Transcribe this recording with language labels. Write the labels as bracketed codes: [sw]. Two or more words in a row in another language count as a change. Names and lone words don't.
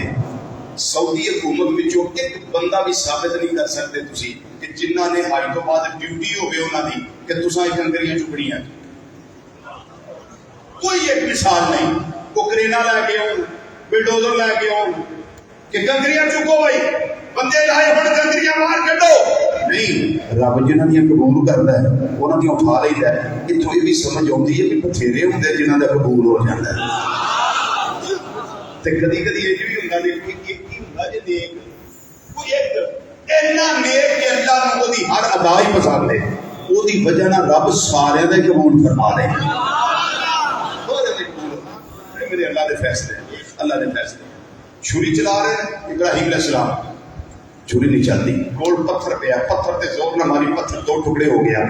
[pa] سعودی حکومت وچوں ایک بندہ بھی ثابت نہیں کر سکتے تسی کہ جنہ نے حج تو بعد ڈیوٹی ہوگی انہوں کی کہ تساں یہ کنکریاں چکنی ہیں. کوئی ایک مثال نہیں. وہ کرینا لے کے آؤ بلڈوزر لے کے آؤ کہ کنکریاں چکو بھائی بندے لائے ہوں کنکریاں مار کڈو. نہیں، رب جنہاں دیاں قبول کرتا ہے انہاں دیاں اٹھا لیتا ہے. اتوں یہ بھی سمجھ آتی ہے کہ بتھیرے ہوندے جنہاں دا قبول ہو جاتا ہے. تے کدی کدی یہ بھی ہوندا نہیں کہ ایک ہی ہوندا جے نیک کوئی ایک اینا نیک کہ اللہ نوں اودی ہر ادا ہی پسند ہے. اودی وجہ نال رب سارے دا قبول فرما لے. میرے اللہ دے فیصلے اللہ دے فیصلے. [ur] چھری چلا رہے ہیں ابراہیم [ar] علیہ السلام، [ur] چھری نہیں چلتی. [pa] کول پتھر پیا، پتھر تے زور نہ ماری پتھر 2 ٹکڑے ہو گیا.